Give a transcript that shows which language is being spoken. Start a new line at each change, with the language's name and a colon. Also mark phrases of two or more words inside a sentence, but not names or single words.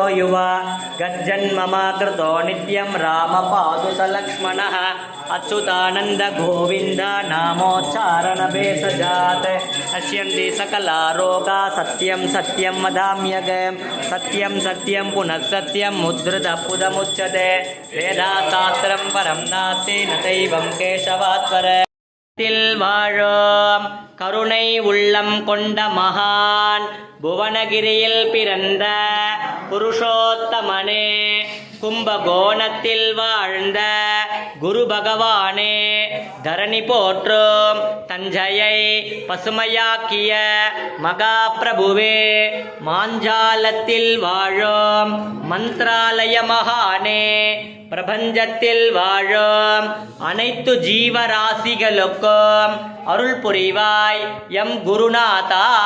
Sanskrit: युवा गज्जन्मम कृतो नित्यं रामपातु स लक्ष्मणः अच्युतानन्द गोविन्द नामोच्चारणभेषजात् नश्यन्ति सकला रोगा सत्यं सत्यं वदाम्यहं सत्यं सत्यं पुनः सत्यं मुद्रितपुदमुच्यते वेदाशास्त्रं परं नास्ति न दैवं केशवात्पर
Tamil: வாழும் கருணை உள்ளம் கொண்ட மகான் புவனகிரியில் பிறந்த புருஷோத்தமனே கும்பகோணத்தில் வாழ்ந்த குரு பகவானே தரணி போற்றும் தஞ்சையை பசுமையாக்கிய மகாபிரபுவே மாஞ்சாலத்தில் வாழும் மந்த்ராலய மகானே பிரபஞ்சத்தில் வாழும் அனைத்து ஜீவராசிகளுக்கும் அருள் புரிவாய் எம் குருநாதா.